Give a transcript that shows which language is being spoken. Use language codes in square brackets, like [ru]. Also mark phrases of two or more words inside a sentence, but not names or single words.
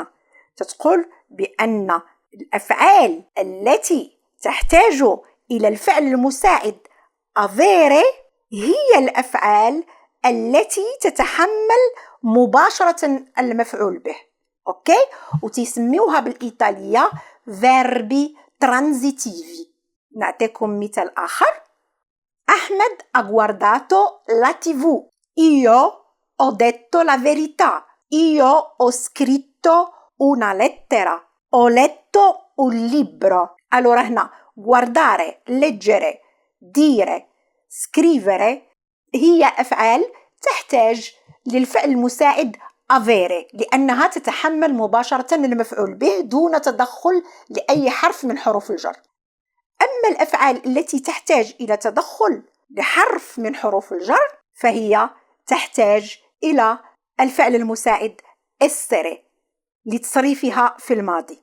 [ar] تتقول بأن الأفعال التي تحتاج إلى الفعل المساعد avere هي الأفعال التي تتحمل مباشرة المفعول به. وتسميوها بالإيطالية [it] verbi transitivi. [ar] نعطيكم مثال آخر. أحمد [it] ha guardato la TV. Io ho detto la verità. Io ho scritto una lettera. Ho letto un libro. Allora [ar] هنا [it] guardare, leggere, dire, scrivere [ar] هي أفعال تحتاج للفعل المساعد avere لأنها تتحمل مباشرة المفعول به دون تدخل لأي حرف من حروف الجر. أما الأفعال التي تحتاج إلى تدخل لحرف من حروف الجر فهي تحتاج إلى الفعل المساعد essere لتصريفها في الماضي.